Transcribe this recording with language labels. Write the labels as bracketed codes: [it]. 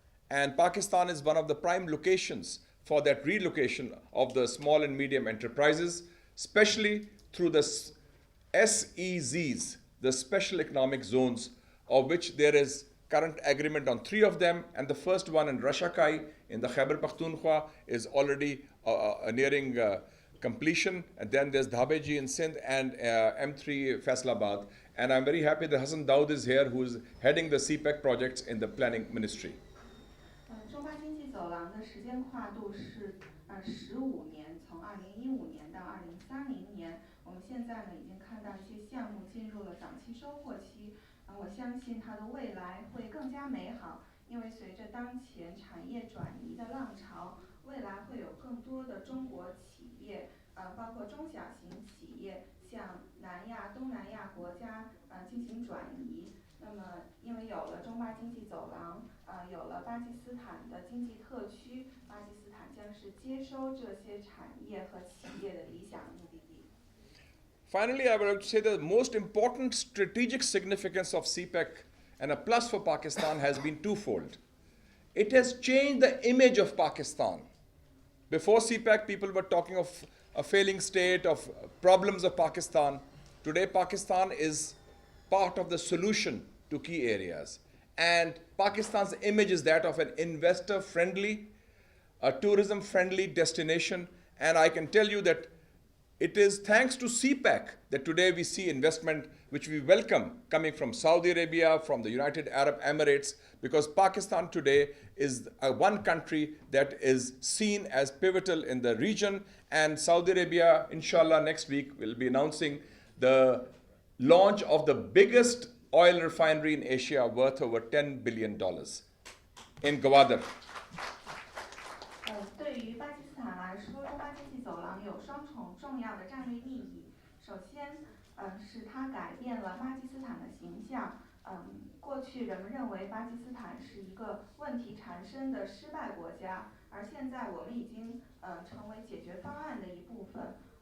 [en] And Pakistan is one of the prime locations for that relocation of the small and medium enterprises, especially through the SEZs, the Special Economic Zones, of which there is current agreement on 3 of them, and the first one in Rashakai in the Khyber Pakhtunkhwa is already nearing completion. And then there's Dhabeji in Sindh and M3 Faisalabad. And I'm very happy that Hassan Daud is here, who is heading the CPEC projects in the planning ministry. [zh] 中巴经济走廊的时间跨度是15年，从2015年到2030年。我们现在呢已经看到一些项目进入了早期收获期。我相信它的未来会更加美好，因为随着当前产业转移的浪潮，未来会有更多的中国企业，包括中小型企业向南亚、东南亚国家进行转移。那么，因为有了中巴经济走廊，有了巴基斯坦的经济特区，巴基斯坦将是接收这些产业和企业的理想目的地。 [en] Finally, I would like to say the most important strategic significance of CPEC and a plus for Pakistan has been twofold. It has changed the image of Pakistan. Before CPEC, people were talking of a failing state, of problems of Pakistan. Today, Pakistan is part of the solution to key areas. And Pakistan's image is that of an investor-friendly, a tourism-friendly destination. And I can tell you that it is thanks to CPEC that today we see investment which we welcome coming from Saudi Arabia, from the United Arab Emirates, because Pakistan today is one country that is seen as pivotal in the region. And Saudi Arabia, inshallah, next week will be announcing the launch of the biggest oil refinery in Asia worth over $10 billion in Gwadar. [zh] 对于巴基斯坦来说，中巴经济走廊有双重重要的战略意义。首先，是它改变了巴基斯坦的形象。过去人们认为巴基斯坦是一个问题缠身的失败国家，而现在我们已经成为解决方案的一部分。